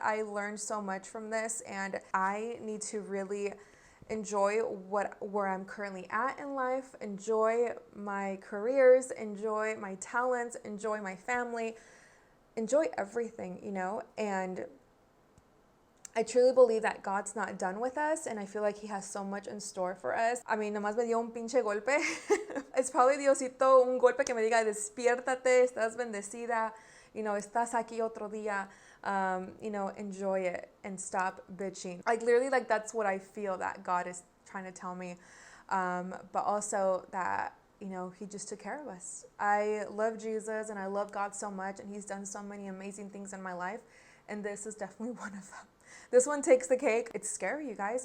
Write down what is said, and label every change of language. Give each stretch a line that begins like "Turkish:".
English: I learned so much from this, and I need to really enjoy where I'm currently at in life, enjoy my careers, enjoy my talents, enjoy my family, enjoy everything, you know. And I truly believe that God's not done with us, and I feel like he has so much in store for us. I mean,
Spanish: nomás me dio un pinche golpe.
English: It's probably
Spanish: Diosito, un golpe que me diga, despiértate, estás bendecida,
English: you know,
Spanish: estás aquí otro día.
English: You know, enjoy it and stop bitching. Like, literally, like, that's what I feel that God is trying to tell me. But also that, you know, he just took care of us. I love Jesus and I love God so much, and he's done so many amazing things in my life. And this is definitely one of them. This one takes the cake. It's scary, you guys.